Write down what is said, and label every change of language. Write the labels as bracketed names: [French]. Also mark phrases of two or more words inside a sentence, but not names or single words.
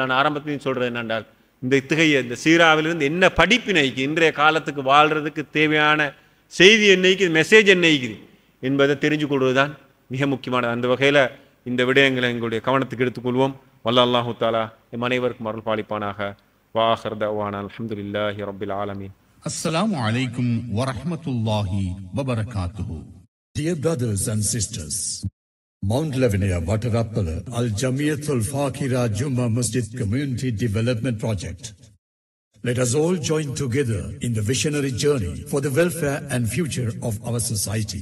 [Tamil] நான் ஆரம்பத்திலையும் சொல்கிறது என்னென்றால், இந்த சீராவிலிருந்து என்ன படிப்பினைக்கு இன்றைய காலத்துக்கு வாழ்கிறதுக்கு தேவையான செய்தி என்னைக்கு, மெசேஜ் என்னைக்குது என்பதை தெரிஞ்சு கொள்வது தான் மிக முக்கியமானது. அந்த வகையில் இந்த விடயங்களை எங்களுடைய கவனத்துக்கு எடுத்துக்கொள்வோம். வல்ல [Arabic] الله تعالى [Tamil] எம் அனைவருக்கும் அருள் பாலிப்பானாக. [Arabic] وآخر دعوانا الحمد لله رب العالمين. السلام عليكم ورحمة الله وبركاته. [English] Dear brothers and sisters, Mount Lavinia Watarappala Al Jamiyatul Fakira Juma Masjid Community Development Project. Let us all join together in the visionary journey for the welfare and future of our society.